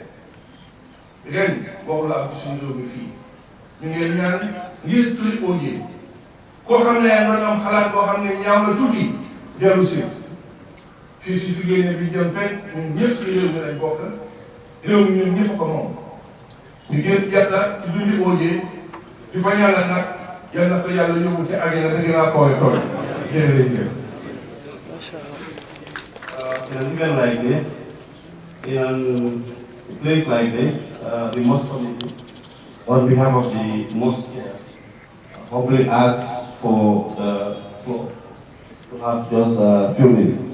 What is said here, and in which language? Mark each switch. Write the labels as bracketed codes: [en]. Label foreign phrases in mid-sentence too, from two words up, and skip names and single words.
[wo] ren boobu la am suñu réew mi fii ñu ngi ñaan ngir turi OJ koo xam ne yaa ngi am xalaat boo xam ne ñaaw na tuuti dellu si fii suñ fi génne bi jëm fenn ñun ñëpp ci réew mi lañ bokk réew mi ñun ñëpp ko moom ñu gën yàlla ci dundi OJ di fa ñaanal nag yal na ko yàlla yóbbu ci àggina da gën a koy tool jërëjëf. [en] In an event like this, in a place like this, the mosque committee, on behalf of the mosque, humbly asks for the floor to have just a few minutes.